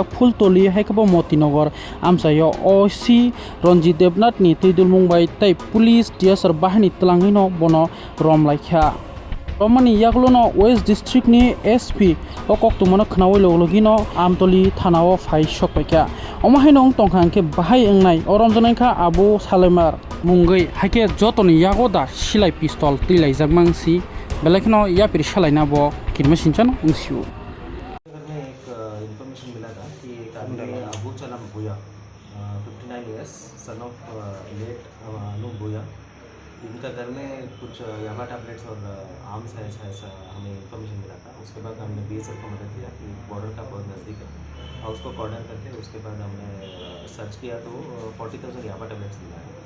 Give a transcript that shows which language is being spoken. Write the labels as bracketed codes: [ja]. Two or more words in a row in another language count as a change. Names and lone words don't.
[trp] phultoli haikabo motinagar amsayo OC Ranjit Devnath ni tuidul mungbai tei police DSR bahini tlangino bono romlaikha romani yaglono West District ni SP o koktumano khnawi logino amtoli thanao phai sokpaikha omahainong tongkhangke bahai engnai oromjonaikha Abu Salemar mungai haike jotoni yagoda silai pistol tilai jakmangsi belakino yapir salaina bo kirme sinchan ungsiu [hi] में एक इन्फॉर्मेशन मिला था कि एक आदमी अबू चलम भूया 59 [en] years son of late [hi] अनूप भूया इनका घर में कुछ यामा टैबलेट्स और आर्म्स है ऐसा हमें इन्फॉर्मेशन मिला था। उसके बाद हमने BSF को मदद किया कि बॉर्डर का बहुत नज़दीक है और उसको कॉर्डर करके उसके बाद हमने सर्च किया तो 40,000 यामा टैबलेट्स मिला है।